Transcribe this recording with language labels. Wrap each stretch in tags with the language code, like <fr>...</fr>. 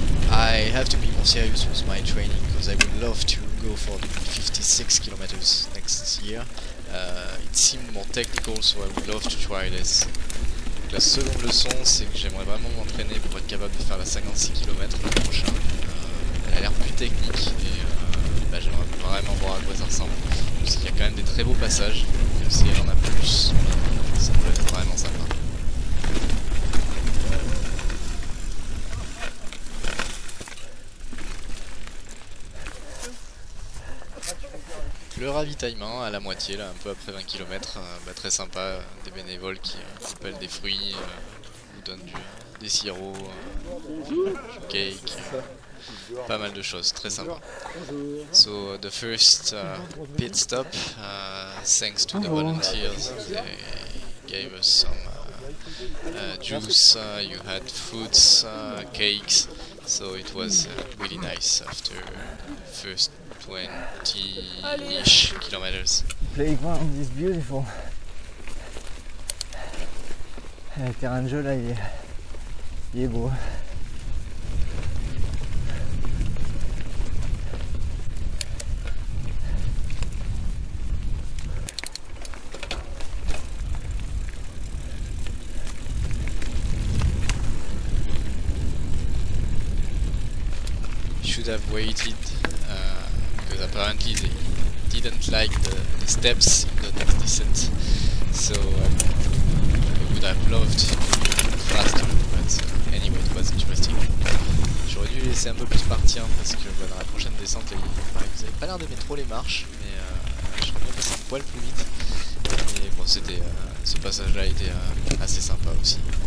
<en>I have to be more serious with my training because I would love to go for the 56 kilometers next year. It seemed more technical, so I would love to try this.</en> <fr>La seconde leçon, c'est que j'aimerais vraiment m'entraîner pour être capable de faire la 56 km l'an prochain. Elle a l'air plus technique et j'aimerais vraiment voir à quoi ça ressemble. Parce qu'il y a quand même des très beaux passages, même si elle en a plus, ça peut être vraiment sympa. Le ravitaillement à la moitié, là, un peu après 20 km, très sympa, des bénévoles qui appellent des fruits, vous donnent des sirops, du cake, pas mal de choses, très sympa.</fr> <en>So the first pit stop, thanks to the volunteers, they gave us some juice, you had fruits, cakes, so it was really nice after first 20-ish kilometers. Playground is beautiful.</en> <fr>Le terrain de jeu là il est beau.</fr> <en>have waited because apparently they didn't like the steps in the next descent, so I would have loved to go faster, but anyway it was interesting.</en> <fr>J'aurais dû laisser un peu plus partir parce que dans la prochaine descente ils avaient pas l'air d'aimer trop les marches, mais j'aurais bien passé un poil plus vite. Et bon, c'était ce passage là était assez sympa aussi.</fr>